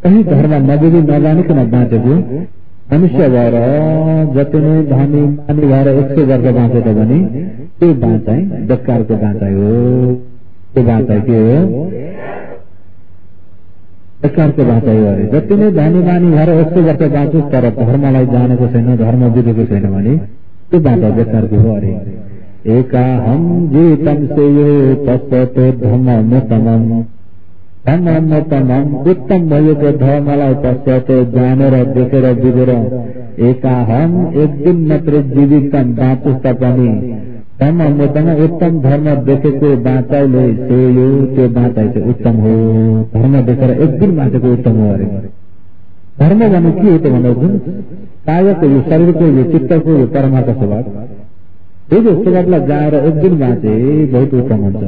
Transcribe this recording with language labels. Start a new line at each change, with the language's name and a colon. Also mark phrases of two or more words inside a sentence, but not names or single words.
Nepali: कहीँ धर्म नबुझी नजानिकन बाँचेको मनुष्य भएर जति नै धनी मानी भएर 100 वर्ष बाँचेछ भने त्यो बाँचाइ बेकारको बाँचाइ हो। त्यो बाँचाइ के हो? बेकारको बाँचाइ हो अरे। जति नै धनी मानी भएर 100 वर्ष बाँचोस् तर धर्मलाई जानेको छैन, धर्म बुझेको छैन भने त्यो बाँचाइ बेकारको हो अरे।
Pali: एकाहम जीवितम सेयो तत्त्वतो धर्मोत्तमम् धर्मोत्तमम्
Nepali: उत्तम भएको धर्मलाई पश्चात जानेर देखेर बुझेर एकाहम एक दिन मात्रै जीवितम बाँचोस् तापनि धर्मोत्तम उत्तम धर्म देखेको बाँचाइले सेयो त्यो बाँचाइ चाहिँ उत्तम हो। धर्म देखेर एक दिन बाँचेको उत्तम हो अरे। धर्म भन्नु के हो त भन्दा जुन कायको यो शरीरको यो चित्तको यो परमात्मा स्वभाव यो स्वभावलाई जाएर एक दिन बाँचे बहुत उत्तम हुन्छ।